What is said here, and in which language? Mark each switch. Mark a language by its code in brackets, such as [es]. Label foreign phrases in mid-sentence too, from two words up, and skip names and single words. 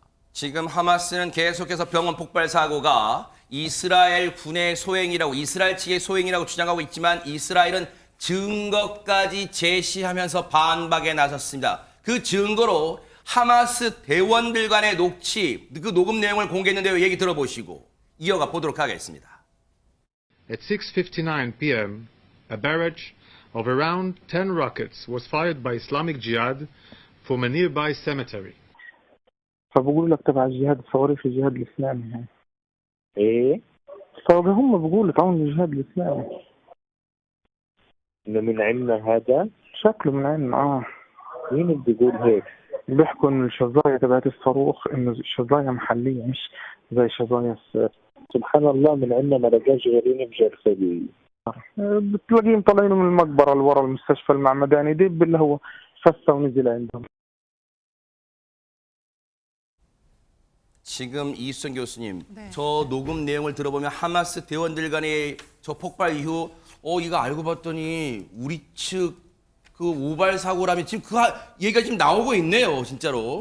[ko] 지금 하마스는 계속해서 병원 폭발 사고가 이스라엘 군의 소행이라고 이스라엘 측의 소행이라고 주장하고 있지만 이스라엘은 증거까지 제시하면서 반박에 나섰습니다. 그 증거로 하마스 대원들 간의 그 녹음 내용을 공개했는데요. 얘기 들어보시고 이어가 보도록 하겠습니다. [en] At 6:59 p.m., a barrage of around 10 rockets was fired by Islamic Jihad from a nearby cemetery. [ar] فبقول لك تبع الجهاد الثوري في الجهاد الإسلامي يعني. ايه فهم بقولوا تعاون الجهاد الإسلامي. انه من عندنا هذا شكله من عندنا مين اللي بيقول هيك؟ بيحكوا إن الشظايا تبعت الصاروخ إنه الشظايا محلية مش زي شظايا سبحان الله من عندنا ما لقاش غيرين بجرثومة. بتلاقيهم طالعين من المقبرة اللي ورا المستشفى المعمداني دب اللي هو فسه ونزل عندهم. [ko] 지금 이수정 교수님, 네. 저 녹음 내용을 들어보면 하마스 대원들 간의 저 폭발 이후 이거 알고 봤더니 우리 측 그 오발 사고라면 지금 얘기가 지금 나오고 있네요, 진짜로.